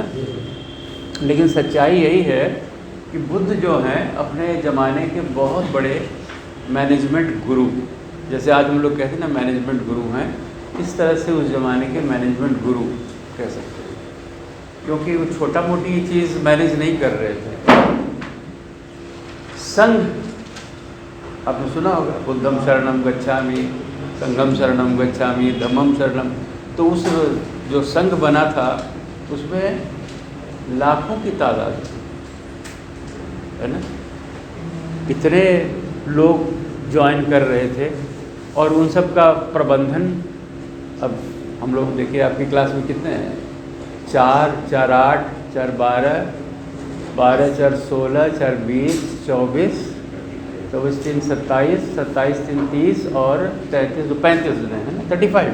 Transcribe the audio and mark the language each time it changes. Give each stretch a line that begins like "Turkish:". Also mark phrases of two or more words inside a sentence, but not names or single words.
Hindi: लेकिन सच्चाई यही है कि बुद्ध जो हैं अपने ज़माने के बहुत बड़े
English: management guru,
Hindi: जैसे आज हम लोग कहते हैं ना
English: management guru
Hindi: हैं, इस तरह से उस ज़माने के
English: management guru
Hindi: कह सकते हैं, क्योंकि वो छोटा मोटी चीज़ मैनेज नहीं कर रहे थे। संघ आपने सुना होगा,
Pali: बुद्धम शरणम गच्छामि, संघम शरणम गच्छामि, धम्मम शरणम।
Hindi: तो उस जो संघ बना था उसमें लाखों की तादाद है ना, कितने लोग ज्वाइन कर रहे थे, और उन सब का प्रबंधन। अब हम लोग देखिए आपकी क्लास में कितने हैं, 4, 4, 8, 4, 12, 12, 4, 16, 4, 20, 24, 24, 3, 27, 27, 3, 30 और 33, 35 दिन है ना, 35।